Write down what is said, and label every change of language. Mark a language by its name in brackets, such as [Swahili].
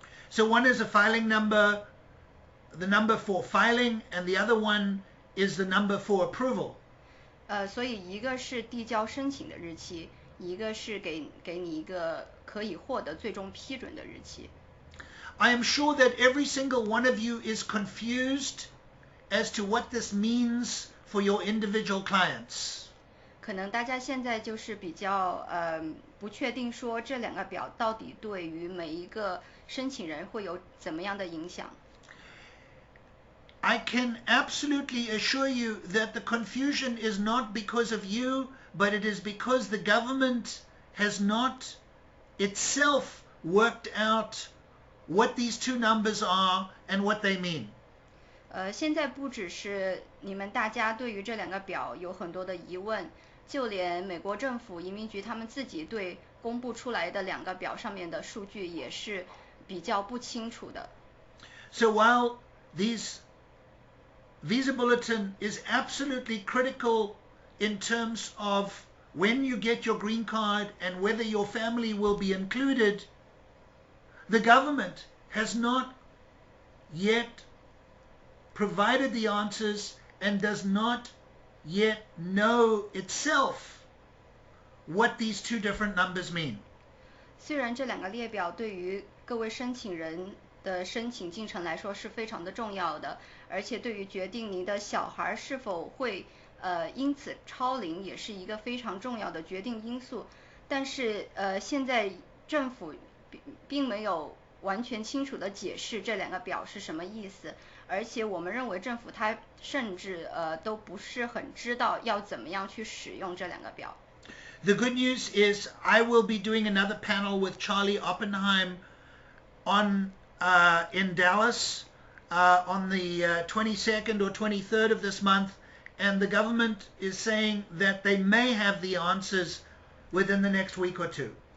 [English] So one is a filing number, the number for filing, and the other one is the number for approval. [Chinese] 所以一个是递交申请的日期，一个是给你一个可以获得最终批准的日期。 [English] I am sure that every single one of you is confused as to what this means for your individual clients. [Chinese] 可能大家现在就是比较不确定说这两个表到底对于每一个申请人会有怎么样的影响。 [English] I can absolutely assure you that the confusion is not because of you, but it is because the government has not itself worked out what these two numbers are and what they mean. [Chinese] 现在不只是你们大家对于这两个表有很多的疑问，就连美国政府移民局他们自己对公布出来的两个表上面的数据也是比较不清楚的。 [English] So while these Visa Bulletin is absolutely critical in terms of when you get your green card and whether your family will be included, the government has not yet provided the answers and does not yet know itself what these two different numbers mean. [Chinese] 虽然这两个列表对于各位申请人的申请进程来说是非常的重要的，而且对于决定您的小孩是否会因此超龄也是一个非常重要的决定因素，但是现在政府并没有完全清楚的解释这两个表是什么意思，而且我们认为政府它甚至都不是很知道要怎么样去使用这两个表。 [English] The good news is I will be doing another panel with Charlie Oppenheim in Dallas on the 22nd or 23rd of this month, and the government is saying that they may have the answers within the next week or two.